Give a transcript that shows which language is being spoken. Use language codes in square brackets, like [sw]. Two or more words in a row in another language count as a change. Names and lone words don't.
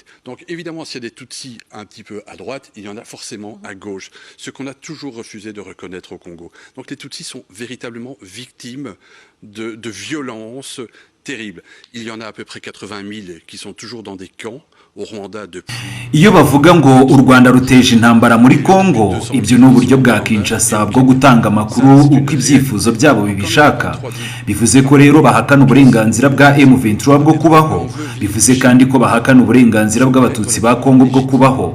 [fr] Donc évidemment, s'il y a des Tutsis un petit peu à droite, il y en a forcément à gauche. Ce qu'on a toujours refusé de reconnaître au Congo. Donc les Tutsis sont véritablement victimes de violences terribles. Il y en a à peu près 80 000 qui sont toujours dans des camps au Rwanda depuis. [rw] Iyo bavuga ngo u Rwanda ruteje intambara muri Kongo, ibyo n'uburyo bwa Kinshasa bwo gutanga amakuru uko ibyifuzo byabo bibishaka. Bivuze ko rero bahakana uburenganzira bwa M23 bwo kubaho. Bivuze kandi ko bahakana uburenganzira bw'abatutsi ba Kongo bwo kubaho.